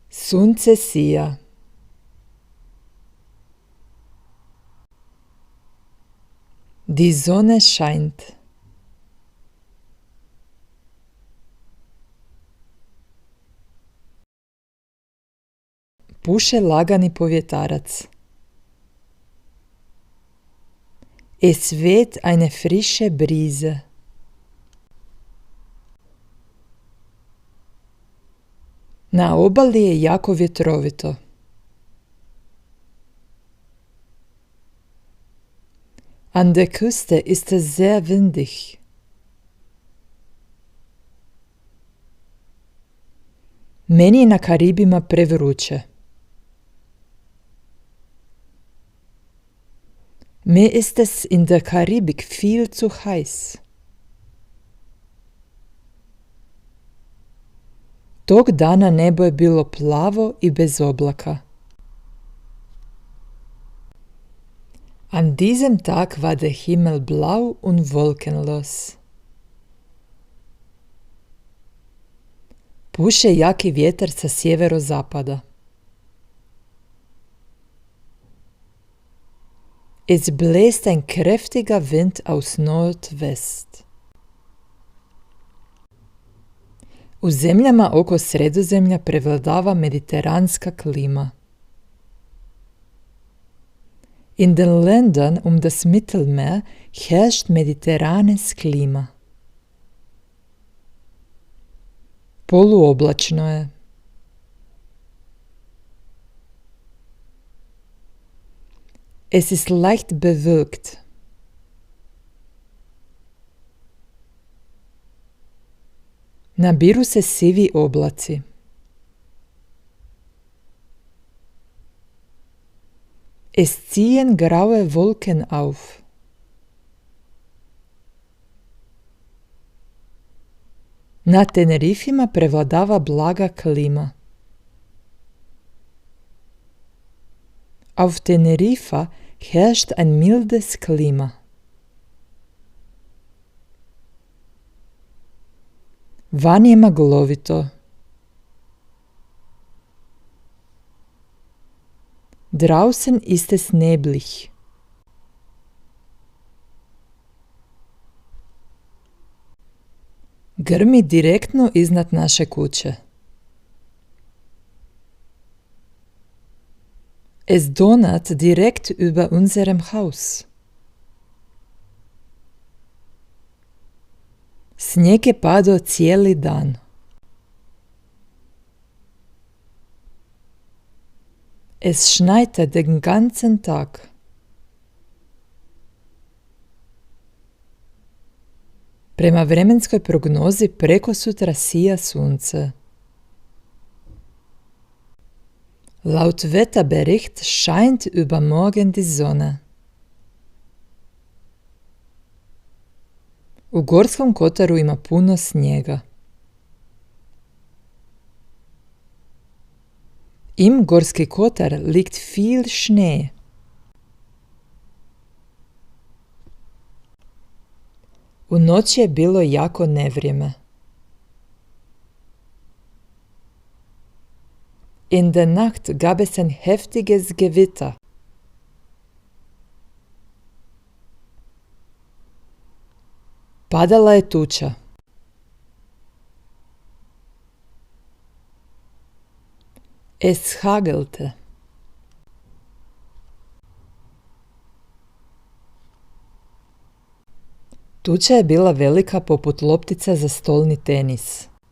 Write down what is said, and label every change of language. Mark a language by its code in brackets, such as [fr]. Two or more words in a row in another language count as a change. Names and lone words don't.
[hr] Sunce sija. [de] Die Sonne scheint. [hr] Puše lagani povjetarac. [de] Es weht eine frische Brise. [hr] Na obali je jako vjetrovito. [de] An der Küste ist es sehr windig. [hr] Meni je na Karibima prevruće. [de] Mir ist es in der Karibik viel zu heiß. [hr] Tog dana nebo je bilo plavo i bez oblaka. [de] An diesem Tag war der Himmel blau und wolkenlos. [hr] Puše jaki vjetar sa sjeverozapada. [de] Es bläst ein kräftiger Wind aus Nordwest. [hr] U zemljama oko Sredozemlja prevladava mediteranska klima. [de] In den Ländern um das Mittelmeer herrscht mediteranes Klima. [hr] Poluoblačno je. [de] Es ist leicht bewölkt. [hr] Nabiru se sivi oblaci. [de] Es ziehen graue Wolken auf. [hr] Na Tenerifima prevladava blaga klima. [de] Auf Teneriffa herrscht ein mildes Klima. [hr] Van je maglovito. [de] Draußen ist es neblig. [hr] Grmi direktno iznad naše kuće. [de] Es donnert direkt über unserem Haus. [hr] Snijeg je padao cijeli dan. [de] Es schneite den ganzen Tag. [hr] Prema vremenskoj prognozi prekosutra sija sunce. [de] Laut Wetterbericht scheint übermorgen die Sonne. [hr] U Gorskom kotaru ima puno snijega. [de] Im Gorski Kotar liegt viel Schnee. [hr] U noći je bilo jako nevrijeme. [de] In der Nacht gab es ein heftiges Gewitter. [hr] Padala je tuča. [de] Es hagelte. [hr] Tuča je bila velika poput loptica za stolni tenis.